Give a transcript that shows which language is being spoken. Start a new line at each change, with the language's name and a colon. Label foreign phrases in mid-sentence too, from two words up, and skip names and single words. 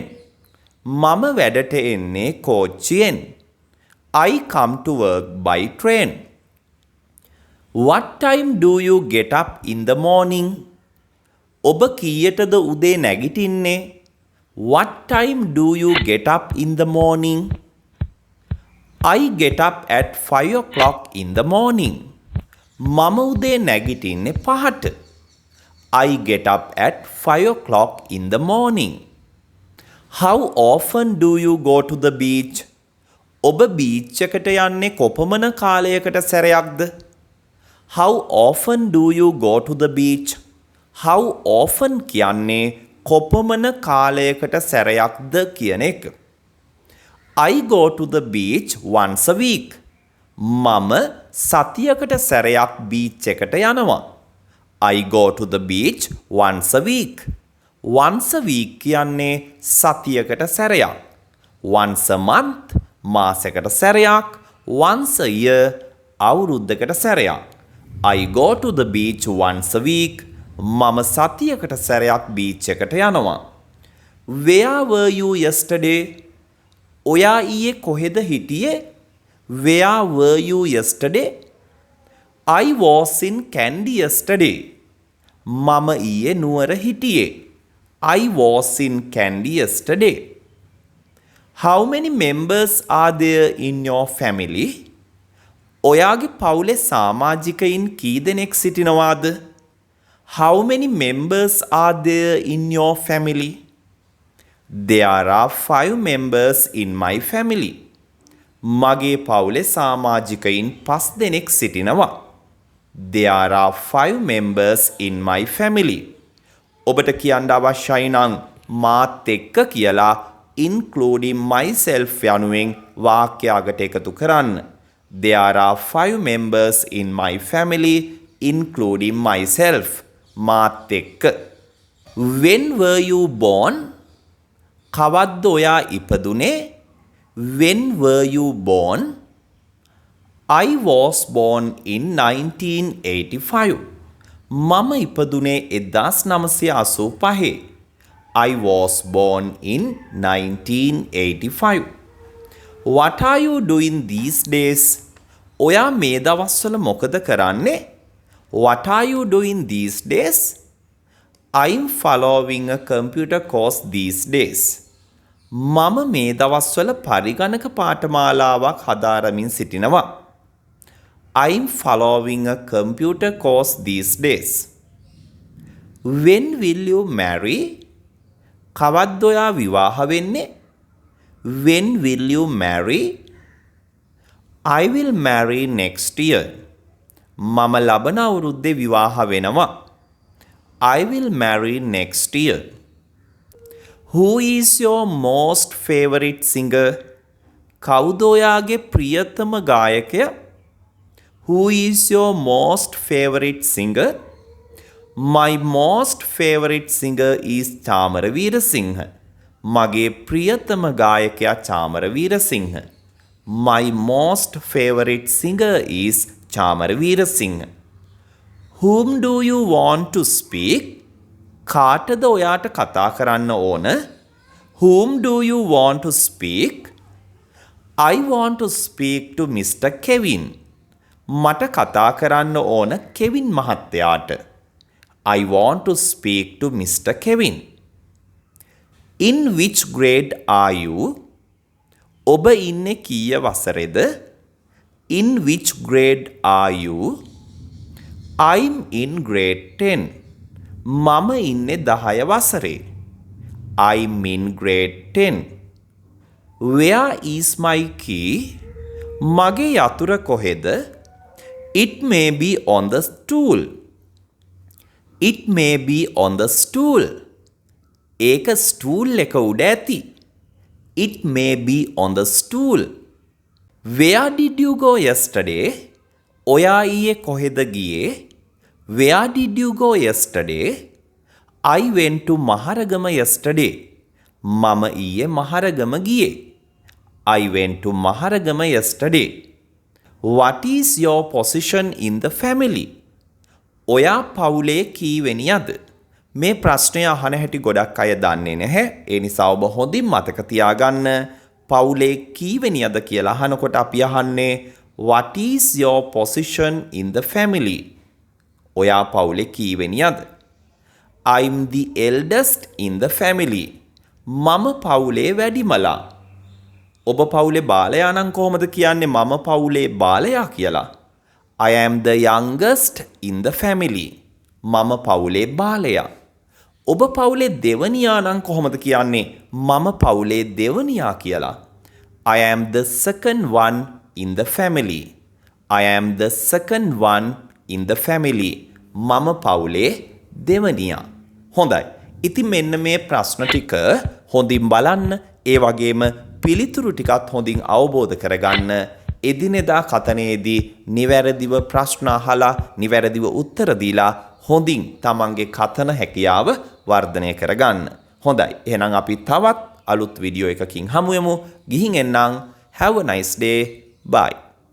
Sinhala: මම වැඩට එන්නේ කෝච්චියෙන්.
English: I come to work by train. What time do you get up in the morning?
Sinhala: ඔබ කීයටද උදේ නැගිටින්නේ?
English: What time do you get up in the morning? I get up at 5 o'clock in the morning.
Sinhala: මම උදේ නැගිටින්නේ 5ට.
English: I get up at 5 o'clock in the morning. How often do you go to the beach?
Sinhala: ඔබ බීච් එකට යන්නේ කොපමණ කාලයකට සැරයක්ද?
English: How often do you go to the beach? How often
Sinhala: කියන්නේ කොපමණ කාලයකට සැරයක්ද කියන එක.
English: I go to the beach once a week.
Sinhala: මම සතියකට සැරයක් බීච් එකට යනවා.
English: I go to the beach once a week. Once a week
Sinhala: කියන්නේ සතියකට සැරයක්.
English: Once a month
Sinhala: මාසයකට සැරයක්.
English: Once a year
Sinhala: අවුරුද්දකට සැරයක්.
English: I go to the beach once a week.
Sinhala: මම සතියකට සැරයක් බීච් එකට යනවා.
English: Where were you yesterday?
Sinhala: ඔයා ඊයේ කොහෙද හිටියේ?
English: Where were you yesterday? I was in Kandy yesterday.
Sinhala: මම ඊයේ නුවර හිටියේ.
English: I was in Kandy yesterday. How many members are there in your family?
Sinhala: ඔයාගේ පවුලේ සමාජිකයින් කී දෙනෙක් සිටිනවාද?
English: How many members are there in your family? There are 5 members in my family.
Sinhala: මගේ පවුලේ සමාජිකයින් 5 දෙනෙක් සිටිනවා.
English: There are 5 members in my family.
Sinhala: ඔබට කියන්න අවශ්‍යයි නම් මාත් එක්ක කියලා
English: including myself
Sinhala: යනුවෙන් වාක්‍යයකට එකතු කරන්න.
English: There are 5 members in my family including myself.
Sinhala: මාත් එක්ක.
English: When were you born?
Sinhala: කවද්ද ඔයා ඉපදුනේ?
English: When were you born? I was born in 1985.
Sinhala: මම ඉපදුනේ 1985.
English: I was born in 1985. What are you doing these days?
Sinhala: ඔයා මේ දවස්වල මොකද කරන්නේ?
English: What are you doing these days? I'm following a computer course these days.
Sinhala: මම මේ දවස්වල පරිගණක පාඨමාලාවක් හදාරමින් සිටිනවා.
English: I'm following a computer course these days. When will you marry?
Sinhala: කවද්ද ඔයා විවාහ වෙන්නේ?
English: When will you marry? I will marry next year.
Sinhala: මම ලබන අවුරුද්දේ විවාහ වෙනවා.
English: I will marry next year. Who is your most favorite singer?
Sinhala: කවුද ඔයාගේ ප්‍රියතම ගායකයා?
English: Who is your most favorite singer? My most favorite singer is Chamara Veerasinghe.
Sinhala: මගේ ප්‍රියතම ගායකයා Chamara Veerasinghe.
English: My most favorite singer is Chamara Veerasinghe. Whom do you want to speak?
Sinhala: කාටද ඔයාට කතා කරන්න ඕන?
English: Whom do you want to speak? I want to speak to Mr. Kevin.
Sinhala: මට කතා කරන්න ඕන කෙවින් මහත්තයාට.
English: I want to speak to Mr. Kevin. In which grade are you?
Sinhala: ඔබ ඉන්නේ කීය වසරේද?
English: In which grade are you? I'm in grade 10.
Sinhala: මම ඉන්නේ 10 වසරේ.
English: I'm in grade 10. Where is my key?
Sinhala: මගේ යතුර කොහෙද?
English: It may be on the stool. It may be on the stool.
Sinhala: ඒක ස්ටූල් එක උඩ ඇති.
English: It may be on the stool. Where did you go yesterday?
Sinhala: ඔයා ඊයේ කොහෙද ගියේ?
English: Where did you go yesterday? I went to Maharagama yesterday.
Sinhala: මම ඊයේ මහරගම ගියේ.
English: I went to Maharagama yesterday. What is your position in the family?
Sinhala: ඔයා පවුලේ කීවෙනියද? මේ ප්‍රශ්නය අහන හැටි ගොඩක් අය දන්නේ නැහැ. ඒ නිසා ඔබ හොඳින් මතක තියාගන්න. පවුලේ කීවෙනියද කියලා අහනකොට අපි අහන්නේ
English: What is your position in the family?
Sinhala: ඔයා පවුලේ කීවෙනියද?
English: I'm the eldest in the family.
Sinhala: මම පවුලේ වැඩිමලා. ඔබ පවුලේ බාලයා නම් කොහොමද කියන්නේ මම පවුලේ බාලයා කියලා?
English: I am the youngest in the family.
Sinhala: මම පවුලේ බාලයා. ඔබ පවුලේ දෙවනියා නම් කොහොමද කියන්නේ මම පවුලේ දෙවනියා කියලා?
English: I am the second one in the family. I am the second one in the family.
Sinhala: මම පවුලේ දෙවනියා. හොඳයි. ඉතින් මෙන්න මේ ප්‍රශ්න ටික හොඳින් බලන්න. ඒ වගේම පිළිතුරු ටිකත් හොඳින් අවබෝධ කරගන්න. එදිනෙදා කතනයේදී නිවැරදිව ප්‍රශ්න අහලා නිවැරදිව උත්තර දීලා හොඳින් තමන්ගේ කතන හැකියාව වර්ධනය කරගන්න. හොඳයි. එහෙනම් අපි තවත් අලුත් වීඩියෝ එකකින් හමු වෙමු. ගිහින් එන්නම්.
English: Have a nice day. Bye.